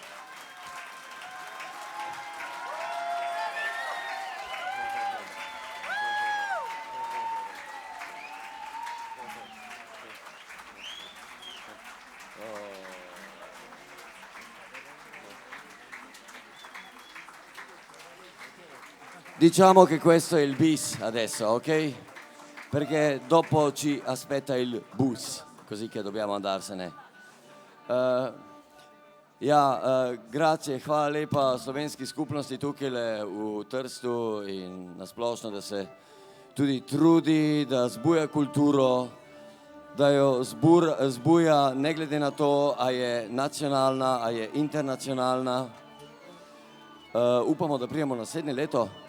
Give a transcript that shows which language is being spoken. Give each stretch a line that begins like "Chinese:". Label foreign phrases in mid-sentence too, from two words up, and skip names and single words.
Italian: Diciamo che questo è il bis adesso, ok? Perché dopo ci aspetta il bus, così che dobbiamo andarsene. Grazie,
Slovenian: hvala lepa slovenski skupnosti tukaj v Trstu in nasplošno, da se tudi trudi, da zbuja kulturo, da jo zbuja ne glede na to, a je nacionalna, a je internacionalna. Upamo, da pridemo naslednje leto.